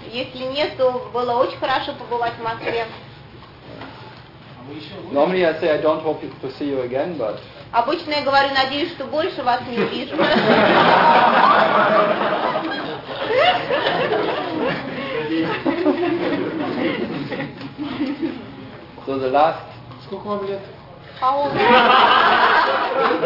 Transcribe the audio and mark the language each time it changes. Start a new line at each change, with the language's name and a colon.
Russian: Если нет, то было очень хорошо побывать в Москве.
English: Normally I say I don't hope to see you again, but
Russian: обычно я говорю, надеюсь, что больше вас не вижу.
English: So the last.
Russian: Сколько вам лет?
English: How old?
Russian: Я читал на сайте, что если